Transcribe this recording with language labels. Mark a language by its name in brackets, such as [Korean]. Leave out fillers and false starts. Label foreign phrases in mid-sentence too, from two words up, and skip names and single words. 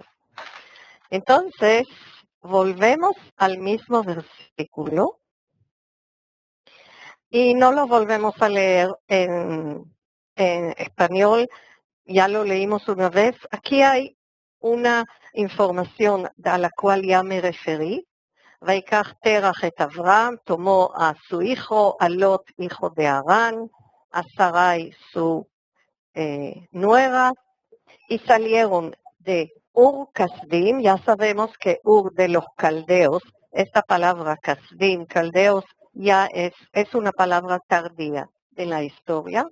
[Spanish] Entonces, volvemos al mismo versículo. Y no lo volvemos a leer en español, ya lo leímos una vez. Aquí hay una información a la cual ya me referí. [Hebrew] ויקח תרח את אברהם, [Spanish] tomó a su hijo, a Lot, hijo de Harán, a Sarai, su nuera, y salieron de Ur Kasdim. Ya sabemos que Ur de los caldeos, esta palabra Kasdim, caldeos, ya es una palabra tardía en la historia.